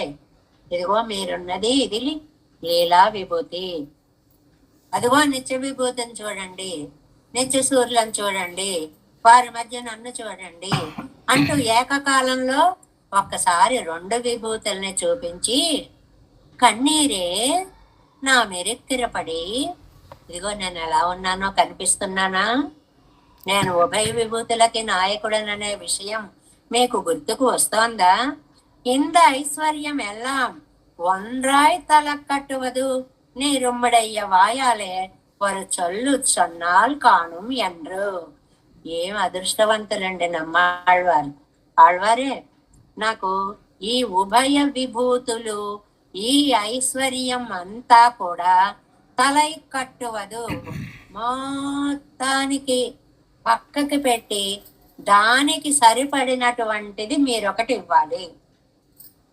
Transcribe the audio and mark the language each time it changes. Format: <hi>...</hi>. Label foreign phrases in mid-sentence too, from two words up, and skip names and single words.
<te>ఇదిగో మీరున్నది ఇది లీలా విభూతి, అదిగో నిత్య విభూతిని చూడండి, నిత్య సూర్యులను చూడండి, వారి మధ్య నన్ను చూడండి అంటూ ఏకకాలంలో ఒక్కసారి 2 విభూతుల్ని చూపించి కన్నీరే నా మెరెక్కిరపడి, ఇదిగో నేను ఎలా ఉన్నానో కనిపిస్తున్నానా, నేను ఉభయ విభూతులకి నాయకుడననే విషయం మీకు గుర్తుకు వస్తోందా?</te> <ta>இந்த ஐஸ்வர்யம் எல்லாம் ஒன்றாய் தலக்கட்டுவது நீரும்மடைய வாயாலே ஒரு சொல்லு சொன்னால் காணும் என்று.</ta> <te>ఏం అదృష్టవంతులండి నమ్మాళ్వారు. ఆళ్వారే నాకు ఈ ఉభయ విభూతులు ఈ ఐశ్వర్యం అంతా కూడా</te> <ta>தலை கட்டுவது,</ta> <te>మొత్తానికి పక్కకి పెట్టి దానికి సరిపడినటువంటిది మీరొకటి ఇవ్వాలి.</te>